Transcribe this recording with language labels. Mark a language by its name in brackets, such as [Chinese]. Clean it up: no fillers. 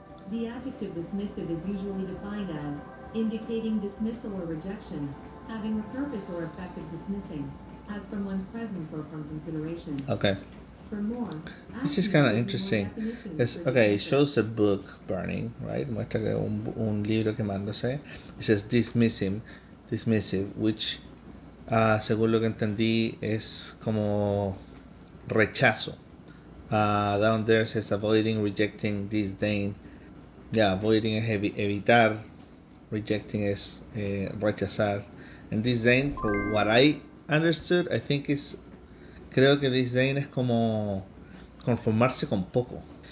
[English] The adjective dismissive is usually defined as indicating dismissal or rejection, having the purpose or effect of dismissing, as from one's presence or from consideration. Okay. For more, This is kind of interesting. It shows a book burning, right? [Spanish] Muestra que un libro quemándose. [English] It says dismissive, which, [Spanish] según lo que entendí, es como rechazo. [English] Down there says avoiding, rejecting, disdain. [Spanish] Yeah, avoiding es evitar, rejecting es rechazar. [English] And disdain, for what I understood, I think is, [Spanish] creo que disdain es como conformarse con poco.